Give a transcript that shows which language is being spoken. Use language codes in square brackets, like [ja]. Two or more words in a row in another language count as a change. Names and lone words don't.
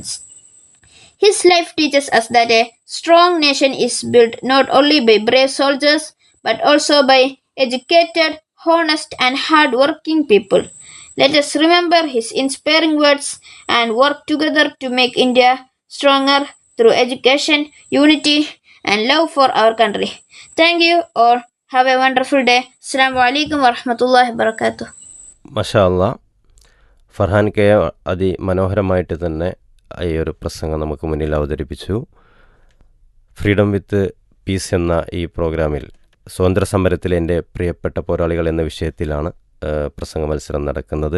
[en] His life teaches us that a strong nation is built not only by brave soldiers but also by educated, honest, and hard-working people. Let us remember his inspiring words and work together to make India stronger through education, unity, and love for our country. Thank you all. Have a wonderful day. [ar] السلام عليكم ورحمة الله وبركاته. ما شاء الله, [ml] ഫർഹാൻ കെ അതിമനോഹരമായിട്ട് തന്നെ ഈ ഒരു പ്രസംഗം നമുക്ക് മുന്നിൽ അവതരിപ്പിച്ചു. ഫ്രീഡം വിത്ത് പീസ് എന്ന ഈ പ്രോഗ്രാമിൽ സ്വാതന്ത്ര്യ സമരത്തിലെ എൻ്റെ പ്രിയപ്പെട്ട പോരാളികൾ എന്ന വിഷയത്തിലാണ് പ്രസംഗ മത്സരം നടക്കുന്നത്.